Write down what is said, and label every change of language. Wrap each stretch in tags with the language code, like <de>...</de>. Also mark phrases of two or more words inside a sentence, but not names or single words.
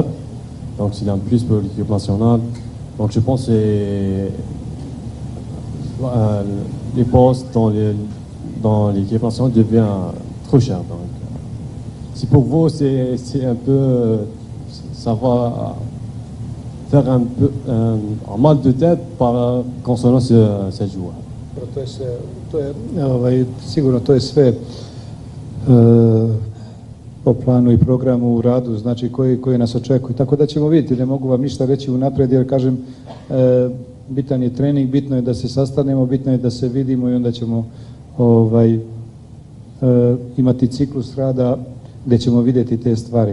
<fr>Donc c'est un plus pour l'équipe nationale. Donc je pense que les postes dans l'équipe nationale deviennent trop chers. Donc, si pour vous, c'est un peu, ça va faire un peu un mal de tête concernant ce joueur.</fr> <sr>Sigurno to je sve po planu i programu u radu, znači koji nas očekuju. Tako da ćemo vidjeti, ne mogu vam ništa reći unaprijed jer kažem, bitan je trening, bitno je da se sastanemo, bitno je da se vidimo i onda ćemo imati ciklus rada gdje ćemo vidjeti te stvari.</sr>